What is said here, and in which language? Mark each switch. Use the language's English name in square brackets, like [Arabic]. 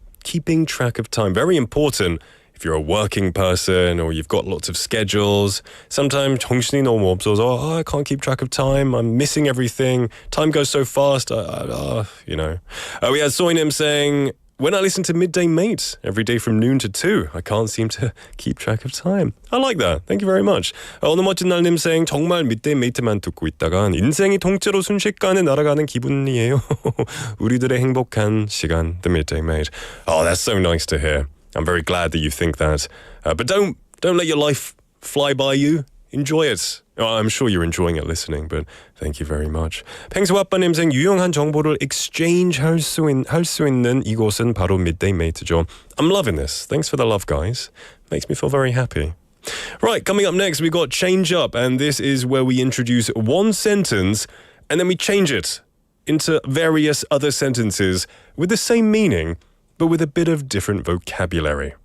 [English] Keeping track of time, very important. If you're a working person or you've got lots of schedules, sometimes [Korean] 정신이 너무 없어서 [English] I can't keep track of time, I'm missing everything, time goes so fast, you know. We had Soinim saying, when I listen to Midday Mate every day from noon to 2, I can't seem to keep track of time. I like that. Thank you very much. [Korean] 오늘 멋진 날님 saying, 정말 Midday Mate만 듣고 있다간 인생이 통째로 순식간에 날아가는 기분이에요. 우리들의 행복한 시간, [English] the Midday Mate. Oh, that's so nice to hear. I'm very glad that you think that. But don't let your life fly by you. Enjoy it. Oh, I'm sure you're enjoying it listening, but thank you very much. [Korean] 팽수아빠님 생 유용한 정보를 exchange 할 수 있는 이곳은 바로 Midday Mate죠. [English] I'm loving this. Thanks for the love, guys. Makes me feel very happy. Right, coming up next, we got Change Up, and this is where we introduce one sentence and then we change it into various other sentences with the same meaning, but with a bit of different vocabulary.